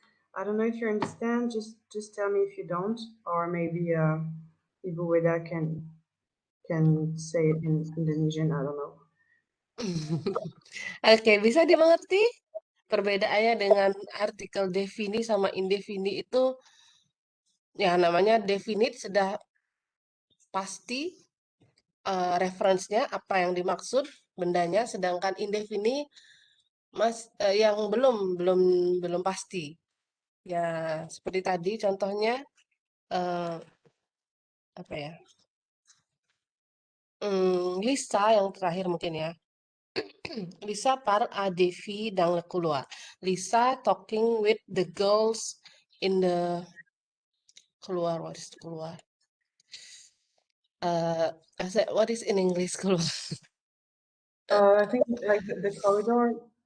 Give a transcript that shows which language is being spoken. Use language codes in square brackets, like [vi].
[en] I don't know if you understand. Just tell me if you don't, or maybe Ibu Weda can say it in Indonesian. I don't know. [id] Oke, bisa dimengerti perbedaannya dengan artikel defini sama indefini itu ya namanya definite sudah pasti referensinya apa yang dimaksud bendanya, sedangkan indefini yang belum pasti. Ya seperti tadi contohnya apa ya? Lisa yang terakhir mungkin ya. [fr] Lisa parle à des filles dans le couloir. [en] Lisa talking with the girls in the couloir. What is the couloir? What is in English couloir? I think like the corridor.